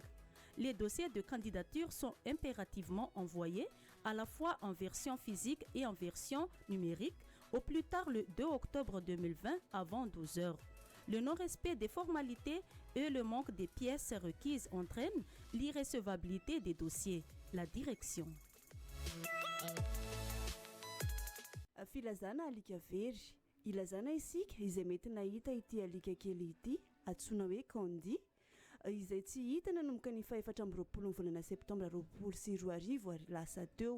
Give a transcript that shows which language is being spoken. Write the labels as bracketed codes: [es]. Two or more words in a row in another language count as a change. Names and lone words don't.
[fr] Les dossiers de candidature sont impérativement envoyés à la fois en version physique et en version numérique au plus tard le 2 octobre 2020 avant 12 heures. Le non-respect des formalités et le manque des pièces requises entraînent l'irrecevabilité des dossiers. La direction. [mg] Filazana alika very ilazana isika izay mety nahita ity alika kely ity atsoina hoe Candy izay tsy hita nanomboka ny faefatra amby roapolo volana septambra roapolo sy roa arivo ary lasa teo.